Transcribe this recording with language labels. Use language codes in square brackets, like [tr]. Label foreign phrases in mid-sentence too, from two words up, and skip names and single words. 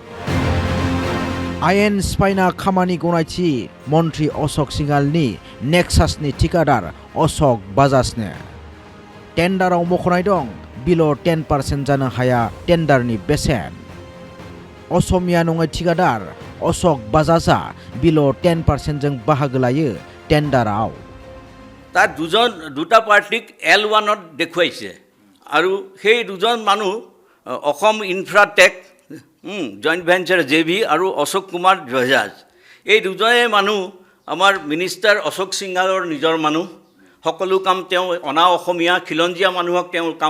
[brx] आयेन सिफायना खामानि गनायथि मन्थ्रि अशोक सिंगालनि नेक्सासनि थिखादार अशोक बाजाजनो टेन्डाराव मख'नाय दं बिल' 10% जानो हाया टेन्डारनि बेसेन असमिया नङै थिखादार अशोक बाजाजा बिल' 10% जों बाहागो लायो टेन्डाराव [as] তাত দুটা পাৰ্টিক L1ত দেখুৱাইছে আৰু সেই দুজন মানুহ অসম ইনফ্ৰাটেক জইণ্ট ভেঞ্চাৰ জেভি আৰু অশোক কুমাৰ বাজাজ এই দুজনে মানুহ আমাৰ মিনিষ্টাৰ অশোক সিংগালৰ নিজৰ মানুহ সকলো কাম তেওঁ অনা অসমীয়া খিলঞ্জীয়া মানুহক তেওঁ কাম